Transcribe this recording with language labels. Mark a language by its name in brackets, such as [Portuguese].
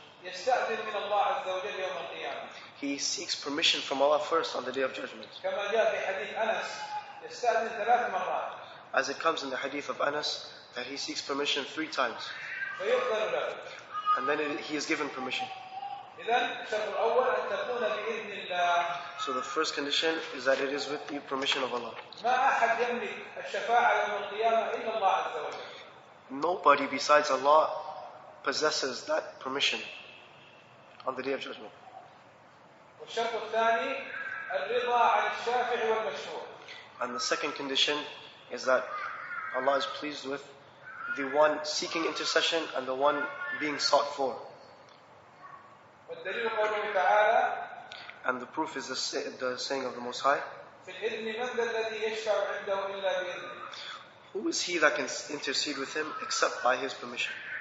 [Arabic] يستأذن من الله عز وجل يوم القيامة. [English] he seeks permission from Allah first on the day of judgment. [Arabic] كما جاء في حديث أنس يستأذن 3 مرات. [English] As it comes in the hadith of Anas, that he seeks permission 3 times. [Arabic] فيؤذن له. [English] And then he is given permission. [Arabic] إذن الشرط الأول أن تكون بإذن الله. [English] So the first condition is that it is with the permission of Allah. [Arabic] ما أحد يملك الشفاعة يوم القيامة إلا الله عز وجل. [English] Nobody besides Allah possesses that permission on the Day of Judgment. [Arabic] والشرط الثاني الرضا عن الشافع والمشفوع. [English] And the second condition is that Allah is pleased with the one seeking intercession and the one being sought for. [Arabic] والدليل قوله تعالى [English] And the proof is the saying of the Most High. [Arabic] في الإذن من ذا الذي يشفع عنده إلا بإذنه. [English] Who is he that can intercede with him except by his permission?